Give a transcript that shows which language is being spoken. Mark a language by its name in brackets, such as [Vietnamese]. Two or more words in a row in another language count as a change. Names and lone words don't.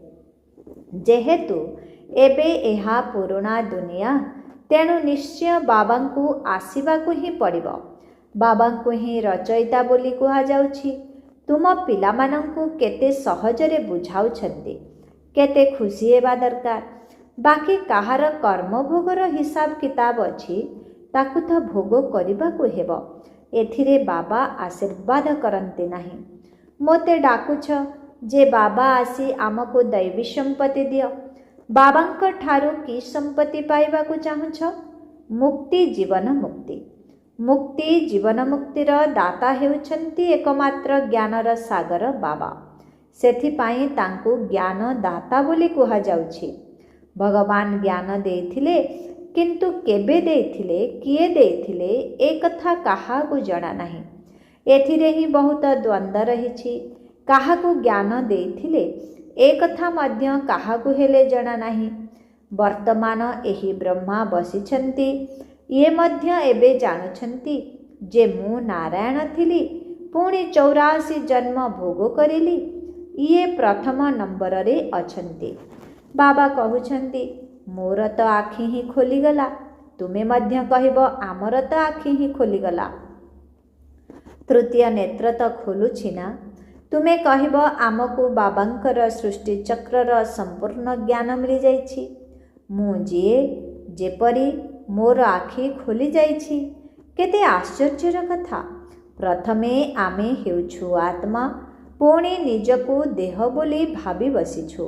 [Odia] ଯେହେତୁ ଏବେ ଏହା ପୁରୁଣା ଦୁନିଆ, ତେଣୁ ନିଶ୍ଚୟ ବାବାଙ୍କୁ ଆସିବାକୁ ହିଁ ପଡ଼ିବ। ବାବାଙ୍କୁ ହିଁ ରଚୟିତା ବୋଲି କୁହାଯାଉଛି। ତୁମ ପିଲାମାନଙ୍କୁ କେତେ ସହଜରେ ବୁଝାଉଛନ୍ତି। କେତେ ଖୁସି ହେବା ଦରକାର। ବାକି କାହାର କର୍ମଭୋଗର ହିସାବ କିତାବ ଅଛି ତାକୁ ତ ଭୋଗ କରବାକୁ ହେବ। ଏଥିରେ ବାବା ଆଶୀର୍ବାଦ କରତେ ନାହିଁ। ମୋତେ ଡାକୁଛ ଯେ ବାବା ଆସି ଆମକୁ ଦୈବୀ ସମ୍ପତ୍ତି ଦିଅ। ବାବାଙ୍କ ଠାରୁ କି ସମ୍ପତ୍ତି ପାଇବାକୁ ଚାହୁଁଛ? ମୁକ୍ତି, ଜୀବନ ମୁକ୍ତି। ମୁକ୍ତି ଜୀବନ ମୁକ୍ତିର ଦାତା ହେଉଛନ୍ତି ଏକମାତ୍ର ଜ୍ଞାନର ସାଗର ବାବା। ସେଥିପାଇଁ ତାଙ୍କୁ ଜ୍ଞାନ ଦାତା ବୋଲି କୁହା ଯାଉଛି। ଭଗବାନ ଜ୍ଞାନ ଦେଇଥିଲେ, କିନ୍ତୁ କେବେ ଦେଇଥିଲେ, କିଏ ଦେଇଥିଲେ ଏ କଥା କାହାକୁ ଜଣା ନାହିଁ। ଏଥିରେ ହିଁ ବହୁତ ଦ୍ୱନ୍ଦ୍ୱ ରହିଛି। କାହାକୁ ଜ୍ଞାନ ଦେଇଥିଲେ ଏ କଥା ମଧ୍ୟ କାହାକୁ ହେଲେ ଜଣା ନାହିଁ। ବର୍ତ୍ତମାନ ଏହି ବ୍ରହ୍ମା ବସିଛନ୍ତି, ଏ ମଧ୍ୟ ଏବେ ଜାଣୁଛନ୍ତି ଯେ ମୁଁ ନାରାୟଣ ଥିଲି, ପୁଣି 84 ଜନ୍ମ ଭୋଗ କରିଲି। ଏ ପ୍ରଥମ ନମ୍ବର ରେ ଅଛନ୍ତି। ବାବା କହୁଛନ୍ତି ମୋର ତ ଆଖି ହିଁ ଖୋଲିଗଲା, ତୁମେ ମଧ୍ୟ କହିବ ଆମର ତ ଆଖି ହିଁ ଖୋଲିଗଲା। ତୃତୀୟ ନେତ୍ର ତ ଖୋଲୁଛି ନା। ତୁମେ କହିବ ଆମକୁ ବାବାଙ୍କର ସୃଷ୍ଟି ଚକ୍ରର ସମ୍ପୂର୍ଣ୍ଣ ଜ୍ଞାନ ମିଳି ଯାଇଛି। ମୁଁ ଜିଏ ଯେପରି ମୋର ଆଖି ଖୋଲି ଯାଇଛି। କେତେ ଆଶ୍ଚର୍ଯ୍ୟର କଥା। ପ୍ରଥମେ ଆମେ ହେଉଛୁ ଆତ୍ମା, ପୁଣି ନିଜକୁ ଦେହ ବୋଲି ଭାବି ବସିଛୁ।